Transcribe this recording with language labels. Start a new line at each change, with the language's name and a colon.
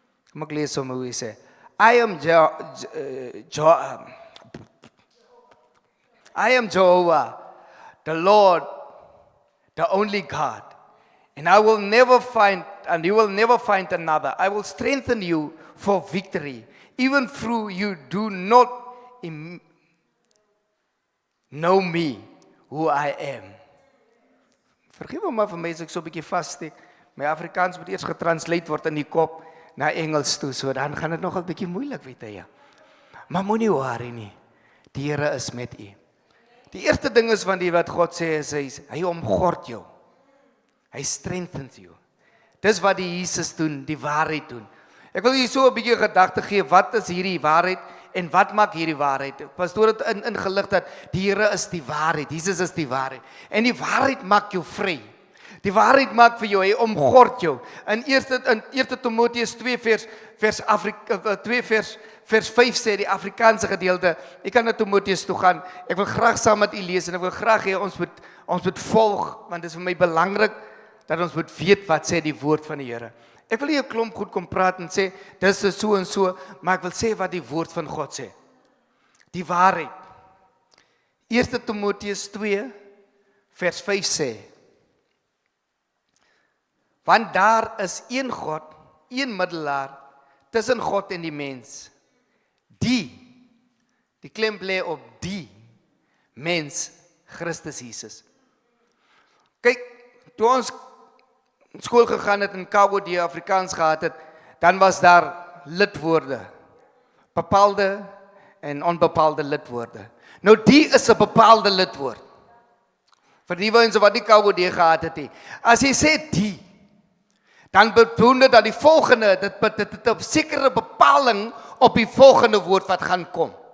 Afrikaans: Kom ek lees hoe hy sê,
English: I am Jehovah, the Lord, the only God, and you will never find another. I will strengthen you for victory, even though you do not know me, who I am.
Afrikaans: Vergeef my vir my as ek so 'n bietjie vassteek. My Afrikaans moet eers getranslate word in die kop na Engels toe, so dan gaan dit nog 'n bietjie moeilik, weet jy. Maar moenie worry nie. Die Here is met u. Die eerste ding is van die wat God sê is hy omgord jou. Hy strengthens you. Dis wat die Jesus doen, die waarheid doen. Ek wil hier so 'n bietjie gedagte gee, wat is hierdie waarheid en wat maak hierdie waarheid? Pastoor het ingelig dat die Here is die waarheid, Jesus is die waarheid. En die waarheid maak jou vry. Die waarheid maak vir jou, hy omgord jou. In 1 Timoteus 2 vers 5 sê die Afrikaanse gedeelte, ek kan na Timoteus toe gaan, ek wil graag saam met u lees en ek wil graag hê ons moet volg, want dit is vir my belangrik dat ons moet weet wat sê die woord van die Here. Ek wil nie 'n klomp goed kom praat en sê, dis is so en so, maar ek wil sê wat die woord van God sê. Die waarheid. 1 Timoteus 2 vers 5 sê, want daar is een God, een middelaar tussen God en die mens. Die klem lê op die mens, Christus Jesus. Kyk, toe ons skool gegaan het in KWD Afrikaans gehad het, dan was daar lidwoorde, bepaalde en onbepaalde lidwoorde. Nou die is 'n bepaalde lidwoord. Vir die mense wat nie KWD gehad het nie. As jy sê die, dan beteken dit dat die volgende, dit 'n sekere bepaling op die volgende woord wat gaan kom.